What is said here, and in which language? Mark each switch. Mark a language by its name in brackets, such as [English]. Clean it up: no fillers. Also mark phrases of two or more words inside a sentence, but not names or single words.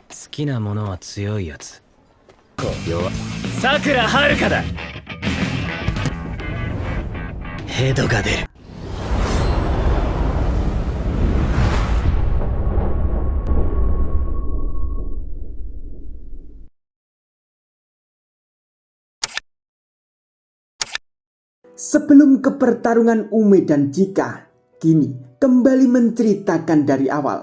[Japanese] きなものは強いやつ。弱っ。さくらはるかだ。ヘドが出る。 [Indonesian] Sebelum ke pertarungan Ume dan Chika, kini kembali menceritakan dari awal.